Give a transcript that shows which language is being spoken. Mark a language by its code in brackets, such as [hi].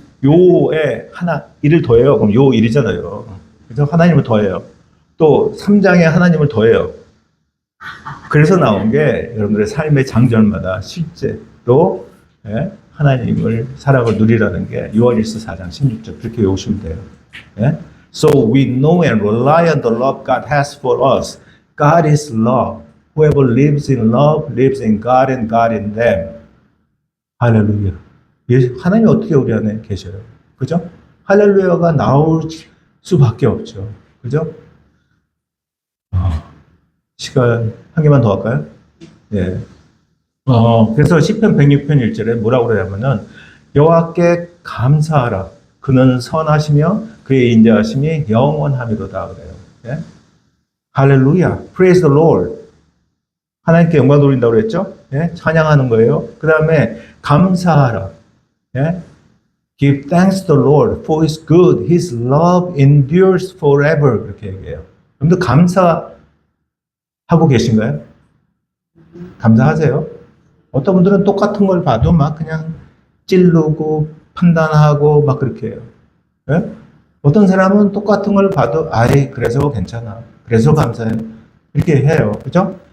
[ko] 요에 하나 1을 더해요. 그럼 요 1이잖아요. 그래서 하나님을 더해요. 또 3장에 하나님을 더해요. 그래서 나온 게 여러분들의 삶의 장절마다 실제로 예? 하나님을 사랑을 누리라는 게 요한일서 4장 16절 그렇게 외우시면 돼요. 예? [en] So we know and rely on the love God has for us. God is love. Whoever lives in love lives in God and God in them. [ko] 할렐루야. 하나님이 어떻게 우리 안에 계셔요? 그죠? 할렐루야가 나올 수밖에 없죠. 그죠? 시간 한 개만 더 할까요? 예. 그래서 시편 106편 1절에 뭐라고 그러냐면은 여호와께 감사하라. 그는 선하시며 그의 인자하심이 영원함이로다 그래요. 예? 할렐루야. [en] Praise the Lord. [ko] 하나님께 영광 돌린다고 그랬죠? 예? 찬양하는 거예요. 그 다음에 감사하라. 예? [en] Give thanks to the Lord for His good. His love endures forever. [ko] 그렇게 얘기해요. 여러분들 감사하고 계신가요? 감사하세요. 어떤 분들은 똑같은 걸 봐도 막 그냥 찔르고 판단하고 막 그렇게 해요. 예? 어떤 사람은 똑같은 걸 봐도 아이 그래서 괜찮아. 그래서 감사해. 이렇게 해요. 그죠?